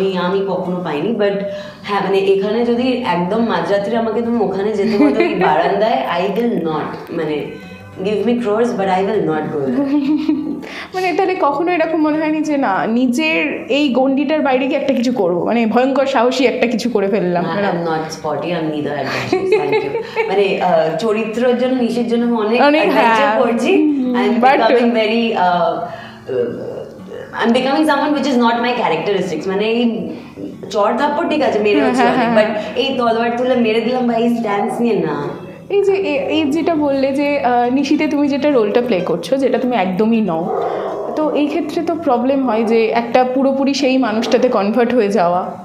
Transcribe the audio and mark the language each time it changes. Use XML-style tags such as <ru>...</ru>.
<bn>আমি কখনো পাইনি, বাট হ্যাঁ মানে এখানে যদি একদম মাঝরাত্রে আমাকে তুমি ওখানে যেতে বলো বারান্দায়,</bn> <en>I will not,</en> <bn>মানে</bn> <en>give me crores but I will not go there.</en> <bn>মানে তাহলে কখনো এরকম মনে হয়নি যে না নিজের এই গন্ডিটার বাইরে কি একটা কিছু করবো, মানে ভয়ঙ্কর সাহসী একটা কিছু করে ফেললাম?</bn> <en>I am not sporty, I'm neither adventurous, thank you.</en> <bn>মানে চরিত্রের জন্য নিশের জন্য অনেক adventure করছি,</bn> <en>I'm becoming very I'm becoming someone which is not my characteristics.</en> <bn>মানে এই চড় থাপ্পড় ঠিক আছে মেরে হচ্ছে, বাট এই তলোয়ার তুলে মেরে দিলাম বা এই স্ট্যান্স নিয়ে না। এই যেটা বললে যে নিশিতে তুমি যেটা রোলটা প্লে করছো, যেটা তুমি একদমই নও, তো এই ক্ষেত্রে তো প্রবলেম হয় যে একটা পুরোপুরি সেই মানুষটাতে কনভার্ট হয়ে যাওয়া।</bn>